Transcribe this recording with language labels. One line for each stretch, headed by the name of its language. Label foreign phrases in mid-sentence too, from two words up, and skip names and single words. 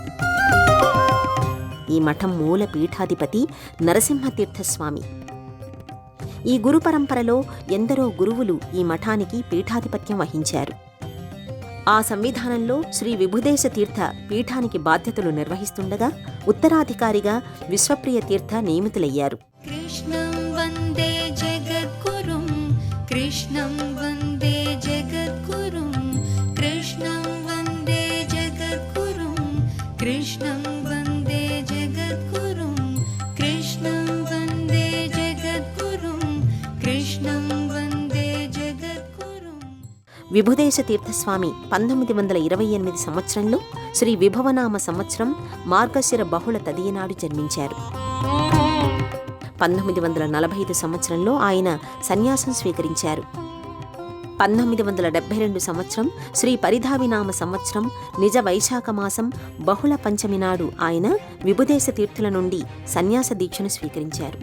Telugu: ఈ మఠం మూల పీఠాధిపతి నరసింహతీర్థస్వామి. ఈ గురు పరంపరలో ఎందరో గురువులు ఈ మఠానికి పీఠాధిపత్యం వహించారు. ఆ సంవిధానంలో శ్రీ విభుదేశ తీర్థ పీఠానికి బాధ్యతలు నిర్వహిస్తుండగా ఉత్తరాధికారిగా విశ్వప్రియ తీర్థ నియమితులయ్యారు.
Sanskrit: कृष्णं वन्दे जगद्गुरुं कृष्णं वन्दे जगद्गुरुं कृष्णं वन्दे जगद्गुरुं कृष्णं वन्दे जगद्गुरुं कृष्णं वन्दे जगद्गुरुं.
Telugu: విభుదేశ తీర్థస్వామి 1928 సంవత్సరంలో శ్రీ విభవనామ సంవత్సరం మార్గశిర బహుళ తదియనాడు జన్మించారు. 1945 సంవత్సరంలో ఆయన సన్యాసం స్వీకరించారు. 1972 సంవత్సరం శ్రీ పరిధావినామ సంవత్సరం నిజ వైశాఖ మాసం బహుళ పంచమి నాడు ఆయన విభుదేశ తీర్థుల నుండి సన్యాస దీక్షను స్వీకరించారు.